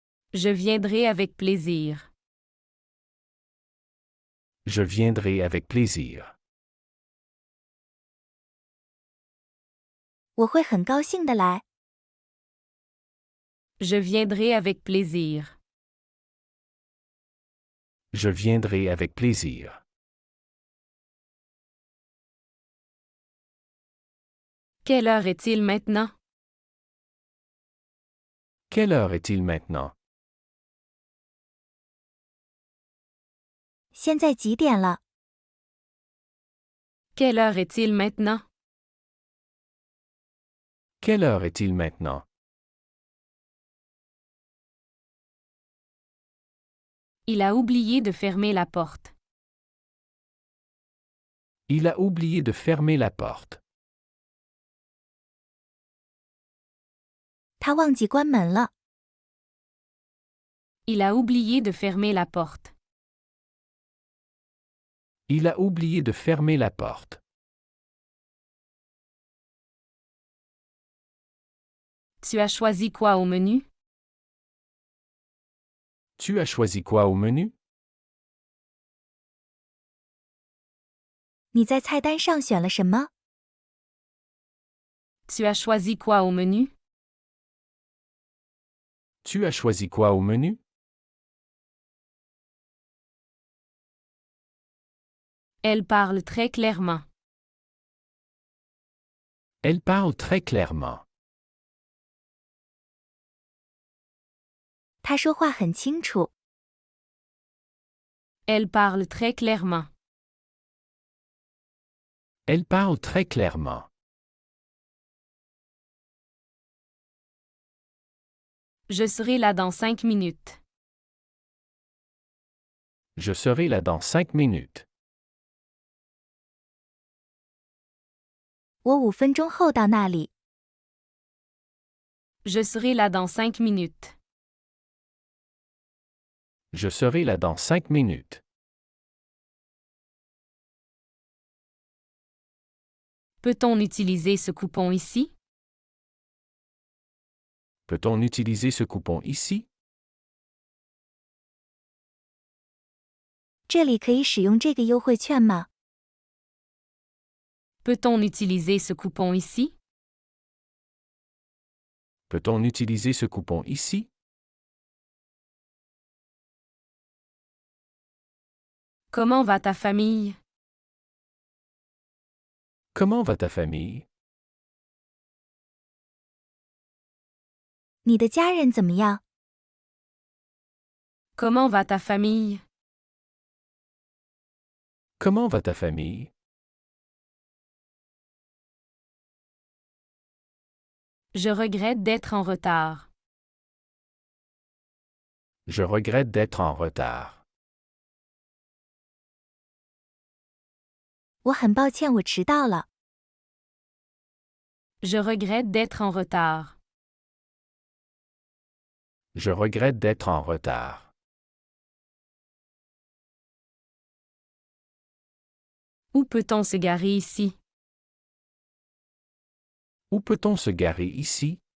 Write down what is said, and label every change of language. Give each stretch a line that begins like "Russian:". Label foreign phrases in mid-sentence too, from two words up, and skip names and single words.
French: Je viendrai avec plaisir. Je viendrai avec plaisir.
Chinese: 我会很高兴的来。
French: Je viendrai avec plaisir. Je viendrai avec plaisir. Quelle heure est-il maintenant? Quelle heure est-il maintenant?
Chinese: 现在几点了？
French: Quelle heure est-il maintenant? Quelle heure est-il maintenant? Il a oublié de fermer la porte. Il a oublié de fermer la porte.
Chinese: 他忘记关门了。
French: Il a oublié de fermer la porte. Il a oublié de fermer la porte. Tu as choisi quoi au menu? Tu as choisi quoi au menu?
Chinese: 你在菜单上选了什么？
French: Tu as choisi quoi au menu? Tu as choisi quoi au menu? Elle parle très clairement. Elle parle très clairement.
Chinese: 他说话很清楚。
French: Elle parle très clairement. Elle parle très clairement. Je serai là dans 5 minutes. Je serai là dans 5 minutes.
Chinese: 我5分钟后到那里。
French: Je serai là dans 5 minutes. Je serai là dans 5 minutes. Peut-on utiliser ce coupon ici? Peut-on utiliser ce coupon ici?
Chinese: 这里可以使用这个优惠券吗？
French: Peut-on utiliser ce coupon ici? Peut-on utiliser ce coupon ici? Comment va ta famille? Comment va ta famille?
Chinese: 你的家人怎么样？
French: Comment va ta famille? Comment va ta famille? Je regrette d'être en retard. Je regrette d'être en retard.
Chinese: 我很抱歉，我迟到了。
French: Je regrette d'être en retard. Je regrette d'être en retard. Où peut-on se garer ici? Où peut-on se garer ici?